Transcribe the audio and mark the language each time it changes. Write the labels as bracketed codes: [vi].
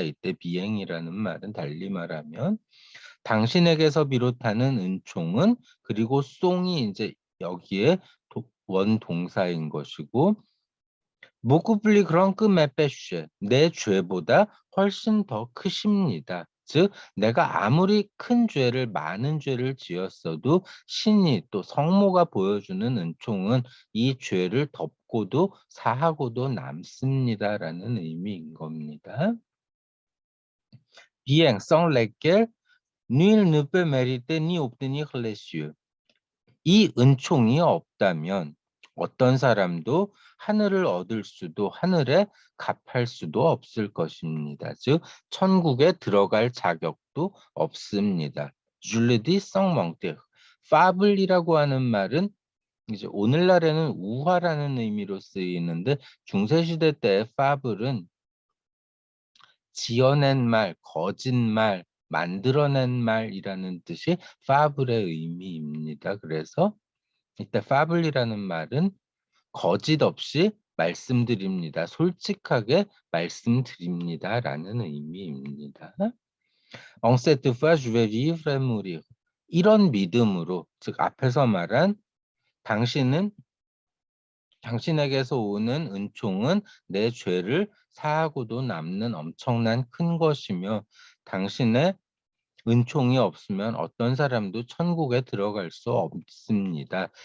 [ko] 이때 비행이라는 말은 달리 말하면 당신에게서 비롯하는 은총은 그리고 송이 이제 여기에 원동사인 것이고 모쿠플리 그런크 메페슈 내 죄보다 훨씬 더 크십니다. 즉 내가 아무리 큰 죄를 많은 죄를 지었어도 신이 또 성모가 보여주는 은총은 이 죄를 덮고도 사하고도 남습니다라는 의미인 겁니다. [fr] Bien, sans lesquels nul ne peut mériter ni obtenir les cieux. [ko] 이 은총이 없다면 어떤 사람도 하늘을 얻을 수도 하늘에 값할 수도 없을 것입니다. 즉 천국에 들어갈 자격도 없습니다. 줄레디 성멍테 파블이라고 하는 말은 이제 오늘날에는 우화라는 의미로 쓰이는데 중세시대 때 파블은 지어낸 말, 거짓말, 만들어낸 말이라는 뜻이 파블의 의미입니다. 그래서 이때 파블이라는 말은 거짓 없이 말씀드립니다. 솔직하게 말씀드립니다라는 의미입니다. [fr] En cette foi, je vais vivre et mourir. [ko] 이런 믿음으로, 즉 앞에서 말한 당신에게서 오는 은총은 내 죄를 사하고도 남는 엄청난 큰 것이며 당신의 은총이 없으면 어떤 사람도 천국에 들어갈 수 없습니다.